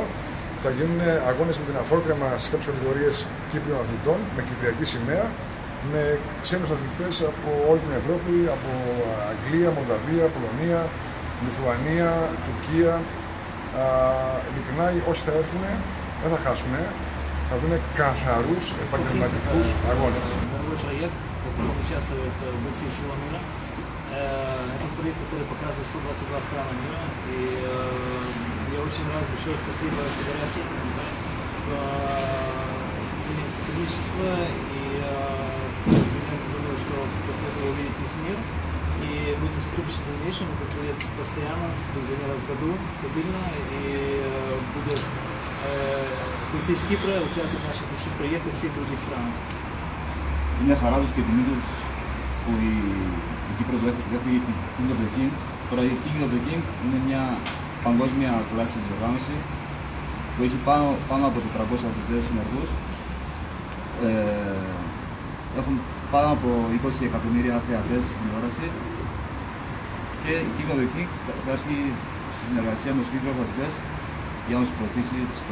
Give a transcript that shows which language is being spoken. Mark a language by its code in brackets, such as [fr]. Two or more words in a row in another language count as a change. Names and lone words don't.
[el] Θα γίνουν αγώνες με την αφόρκρεμα σε κάποιες κατηγορίες Κύπριων αθλητών, με κυπριακή σημαία, με ξένους αθλητές από όλη την Ευρώπη, από Αγγλία, Μολδαβία, Πολωνία, Λιθουανία, Τουρκία. Ειλικρινά, όσοι θα έρθουν δεν θα хасουν, θα δουν καθαρούς επαγγελματικούς αγώνες. [ru] Это проект, который показывает 122 страны мира, и я очень рад, большое спасибо Федерации, что имеет сотрудничество, и я думаю, что после этого увидит весь мир, и будем сотрудничать в дальнейшем, это будет постоянно, будет один раз в году, стабильно, и будет из Кипра участвовать в наших больших проектах всех других стран. [el] Είναι χαρά τους και τιμή τους που η Κύπρος δέχτηκε την King of the King. Τώρα η King of the King είναι μια παγκόσμια κλάση διοργάνωση που έχει πάνω από 400 αθλητές συνεργούς. Έχουν πάνω από 20 εκατομμύρια θεατές στην τηλεόραση και η King of the King θα έρθει στη συνεργασία με τους Κύπρους αθλητές για να τους προωθήσει στο